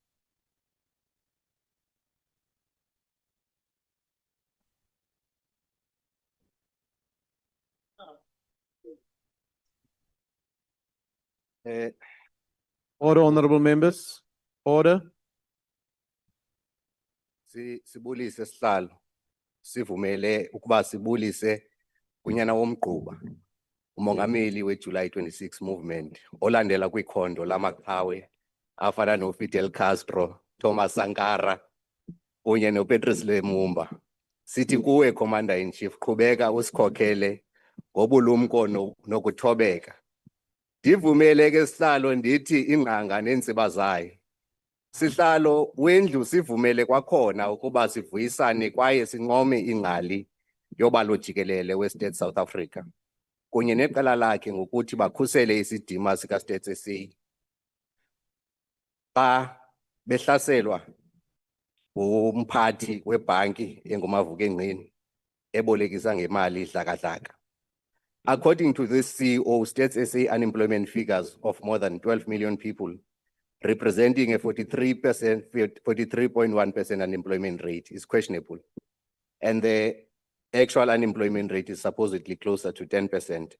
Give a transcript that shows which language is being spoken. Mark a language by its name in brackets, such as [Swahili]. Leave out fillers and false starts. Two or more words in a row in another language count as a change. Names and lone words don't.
[English] Order, honourable members. Order. [Xhosa] Sibulise sihlalo sivumele ukuba sibulise kunyana womgquba umongameli we-July 26 movement olandela kwikhondo lamaqhawe afana noFidel Castro, Thomas Sankara kunye noPatrice Lumumba. Sithi kuwe [English] Commander in Chief, [Xhosa] qhubeka usikhokhele ngobulumko nokuthobeka. Ndivumele ke sihlalo ndithi ingqanga nentsiba zayo. Sihlalo wendlu sivumele kwakhona ukuba sivuyisane kwaye sinqome ingqali yobalo jikelele we-State South Africa kunye neqela lakhe ngokuthi bakhusele isidima sika-Stats SA xa behlaselwa umphathi webhanki engumavukengqini ebolekisa ngemali dlaka-dlaka. [English] According to this CEO, Stats SA unemployment figures of more than 12 million people, representing a 43.1% unemployment rate is questionable. And the actual unemployment rate is supposedly closer to 10%.